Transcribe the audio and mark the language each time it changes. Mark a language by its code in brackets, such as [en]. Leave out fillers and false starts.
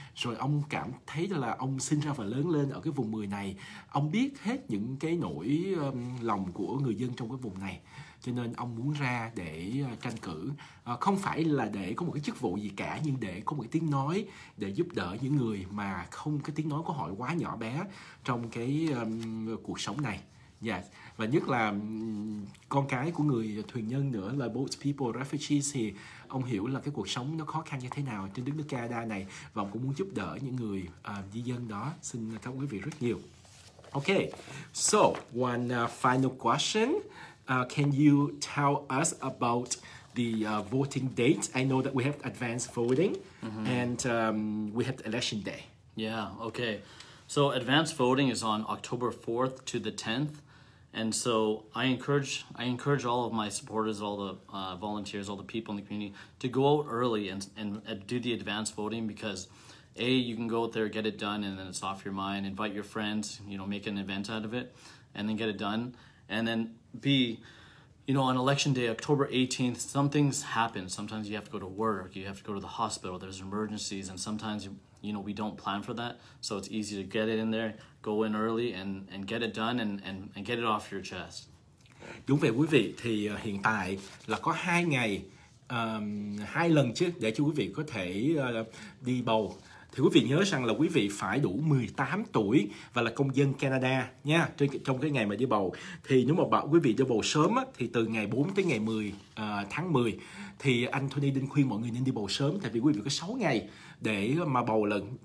[vi] Rồi ông cảm thấy là ông sinh ra và lớn lên ở cái vùng 10 này, ông biết hết những cái nỗi lòng của người dân trong cái vùng này, cho nên ông muốn ra để tranh cử, không phải là để có một cái chức vụ gì cả, nhưng để có một cái tiếng nói để giúp đỡ những người mà cái tiếng nói của họ quá nhỏ bé trong cái cuộc sống này. Yes. Và nhất là con cái của người thuyền nhân nữa, là boat people, refugees, thì ông hiểu là cái cuộc sống nó khó khăn như thế nào trên đất nước Canada này, và ông cũng muốn giúp đỡ những người di dân đó. Xin cảm ơn quý vị rất nhiều. [en] Okay, so one final question. Can you tell us about the voting date? I know that we have advanced voting, and we have the election day. Yeah, okay. So advanced voting is on October 4th to the 10th. And so I encourage all of my supporters, all the volunteers, all the people in the community to go out early and do the advanced voting, because A, you can go out there, get it done, and then it's off your mind. Invite your friends, make an event out of it, and then get it done. And then B, on election day, October 18th, some things happen. Sometimes you have to go to work, you have to go to the hospital, there's emergencies, and sometimes we don't plan for that. So it's easy to get it in there, go in early and get it done and get it off your chest. [vi] Đúng vậy quý vị, thì hiện tại là có 2 ngày, 2 lần chứ, để cho quý vị có thể đi bầu. Thì quý vị nhớ rằng là quý vị phải đủ 18 tuổi và là công dân Canada nha, trong cái ngày mà đi bầu. Thì nếu mà quý vị đi bầu sớm á, thì từ ngày 4 tới ngày 10 tháng 10 thì anh Tony Dinh khuyên mọi người nên đi bầu sớm, tại vì quý vị có 6 ngày để mà bầu lần.